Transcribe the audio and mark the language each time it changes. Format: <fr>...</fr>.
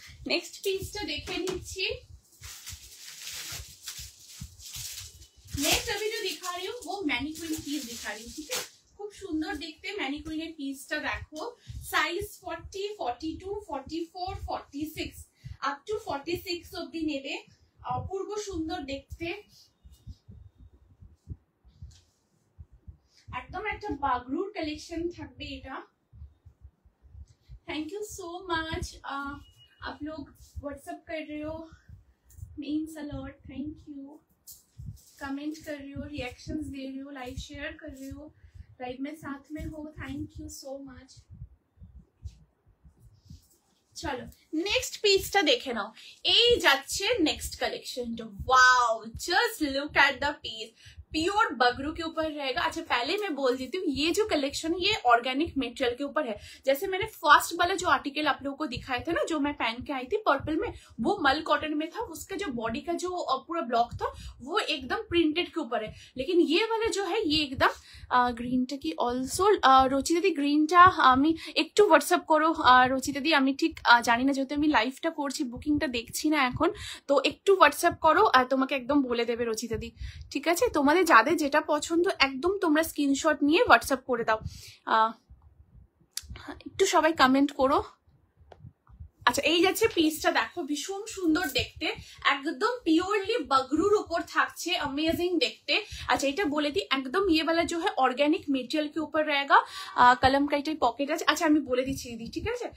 <bn>Next पीसটা দেখে নিচ্ছি।</bn> <hi>Next अभी जो दिखा रही हूँ वो मैनिक्विन पीस दिखा रही हूँ, ठीक है।</hi> <bn>खूब सुंदर देखते मैनिक्विনের पीसটা देखो। साइज 40, 42, 44, 46 अप टू 46 অবধি নেবে। অপূর্ব সুন্দর দেখতে, একদম একটা বাগরুর কালেকশন থাকবে এটা।</bn> <hi>थैंक यू सो मच, आप लोग व्हाट्सएप कर रहे हो,</hi> <en>Means a lot.</en> <hi>Thank you, comment कर रहे हो, रिएक्शंस दे रहे हो, लाइव शेयर कर रहे हो, लाइव में साथ में हो।</hi> <en>Thank you so much.</en> <bn>चलो नेक्स्ट पीसটা দেখে নাও। এই যাচ্ছে নেক্সট কালেকশনটা।</bn> <hi>Wow,</hi> <en>just look at the piece,</en> <hi>pure Bagru के ऊपर रहेगा। अच्छा पहले मैं बोल देती हूँ, ये जो कलेक्शन है ये ऑर्गेनिक मटेरियल के ऊपर है। जैसे मैंने फर्स्ट वाला जो आर्टिकल आप लोगों को दिखाया था ना, जो मैं पहन के आई थी पर्पल में, वो मल कॉटन में था। उसका जो बॉडी का जो पूरा ब्लॉक था वो एकदम प्रिंटेड के ऊपर है। लेकिन ये वाला जो है ये एकदम</hi> <bn>গ্রিনটা কি অলসো রচিতা দি গ্রিনটা আমি একটু হোয়াটসঅ্যাপ করো রচিতা দি। আমি ঠিক জানি না, যেহেতু আমি লাইভটা করছি, বুকিংটা দেখছি না এখন, তো একটু হোয়াটসঅ্যাপ করো আর তোমাকে একদম বলে দেবে রচিতা দি, ঠিক আছে। তোমাদের যাদের যেটা পছন্দ একদম তোমরা স্ক্রিনশট নিয়ে হোয়াটসঅ্যাপ করে দাও। একটু সবাই কমেন্ট করো। আচ্ছা এই যাচ্ছে পিসটা দেখো, ভীষণ সুন্দর দেখতে, একদম পিওরলি बगरूर ऊपर থাকছে, अमेजिंग देखते।</bn> <hi>अच्छा</hi> <bn>এটা বলে</bn> <hi>दी, एकदम ये वाला जो है ऑर्गेनिक मटेरियल के ऊपर रहेगा।</hi> <bn>कलमकारी टाइप पॉकेट আছে। अच्छा আমি বলে দিচ্ছি दीदी, ठीक है।</bn>